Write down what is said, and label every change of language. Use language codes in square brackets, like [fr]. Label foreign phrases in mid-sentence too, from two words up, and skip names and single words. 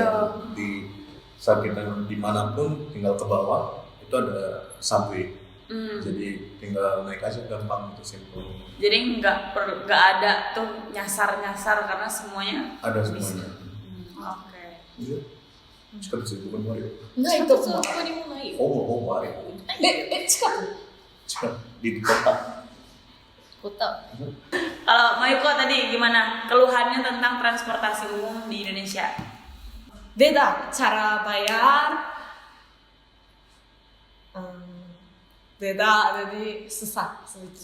[id] Dan di saat kita dimanapun tinggal ke bawah itu ada subway. Jadi tinggal naik aja gampang itu simple. Jadi nggak ada tuh nyasar karena semuanya Ada bisa. semuanya. Oke. Iya. Cepat sih bukan Mario. [ja] ないと思う。そこにもないよ。 [id] Oh Mario. [ja] 近く [id] Cepat di kota. Kota. Kalau Mayuko tadi gimana keluhannya tentang transportasi umum di Indonesia? beda cara bayar. Beda, jadi susah sedikit.